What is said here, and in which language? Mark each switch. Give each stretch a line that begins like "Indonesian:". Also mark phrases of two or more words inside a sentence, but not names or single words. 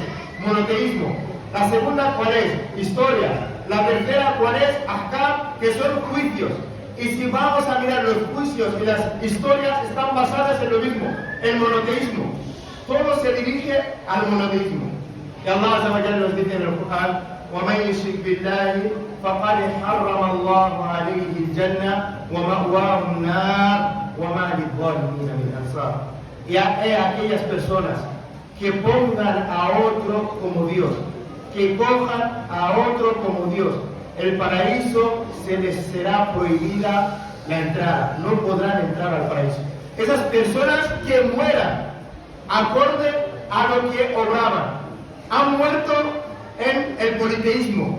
Spanish: Monoteísmo. La segunda, ¿cuál es? Historia. La tercera, ¿cuál es? Ahkam, que son juicios. Y si vamos a mirar los juicios y las historias, están basadas en lo mismo, el monoteísmo. Todo se dirige al monoteísmo. Y Allah
Arabic: عز وجل
Spanish: nos dice en el Corán:
Arabic: وَمَنْ يُشْرِكْ بِاللَّهِ فَقَدْ حَرَّمَ اللَّهُ عَلَيْهِ الْجَنَّةَ وَمَأْوَاهُ النَّارُ وَمَا لِلظَّالِمِينَ مِنْ أَنصَارٍ.
Spanish: Y a aquellas personas que pongan a otro como Dios, que cojan a otro como Dios, el paraíso se les será prohibida la entrada, no podrán entrar al paraíso. Esas personas que mueran acorde a lo que obraban, han muerto en el politeísmo.